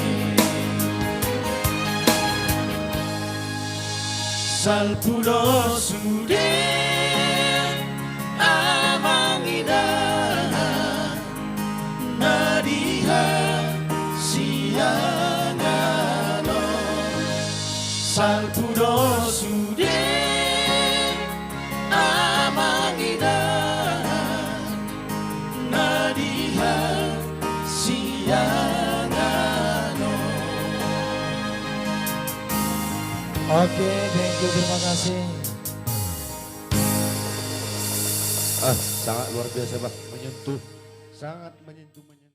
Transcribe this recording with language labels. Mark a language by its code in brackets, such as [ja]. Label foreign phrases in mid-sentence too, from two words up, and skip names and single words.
[bbc] Salpuro sude amangida nadia siangano Salpuro sude amangida nadia siangano [en] Oke, thank you, [id] terima kasih. Sangat luar biasa Bang, menyentuh, sangat menyentuh.